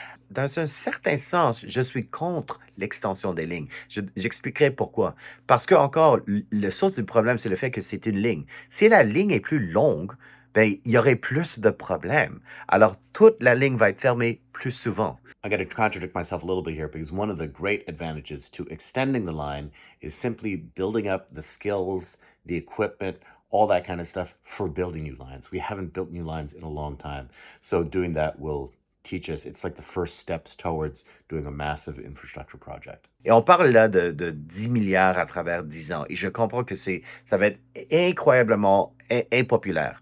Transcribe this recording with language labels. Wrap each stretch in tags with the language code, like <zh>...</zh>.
<fr>Dans un certain sens, je suis contre l'extension des lignes. J'expliquerai pourquoi. Parce que, encore, le source du problème, c'est le fait que c'est une ligne. Si la ligne est plus longue, ben, il y aurait plus de problèmes. Alors, toute la ligne va être fermée plus souvent.</fr> <en>I got to contradict myself a little bit here because one of the great advantages to extending the line is simply building up the skills, the equipment, all that kind of stuff for building new lines. We haven't built new lines in a long time. So doing that will teach us. It's like the first steps towards doing a massive infrastructure project.</en> <fr>Et on parle là de 10 milliards à travers 10 ans. Et je comprends que ça va être incroyablement impopulaire.</fr>